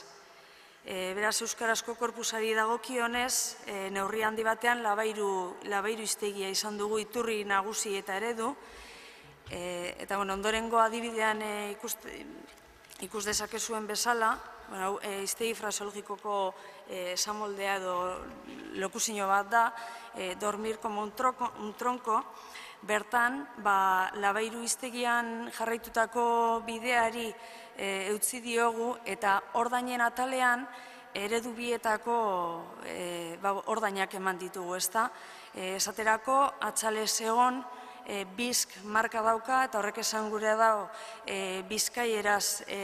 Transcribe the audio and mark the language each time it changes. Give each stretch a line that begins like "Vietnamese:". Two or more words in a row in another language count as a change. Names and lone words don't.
Basque: Beraz, euskarazko korpusari dagokionez, neurri handi batean labairu hiztegia izan dugu iturri nagusi eta eredu, eta ondorengo adibidean ikus dezakezuen bezala, hiztegi fraseologikoko esamoldea edo lokuzio bat da,
Spanish: dormir como un tronco,
Basque: bertan, labairu hiztegian jarraitutako bideari eutzi diogu eta ordainen atalean eredu bietako ordainak eman ditugu, ezta? Esaterako, atxalez egon, bizk marka dauka eta horrek esan gure dago bizkaieraz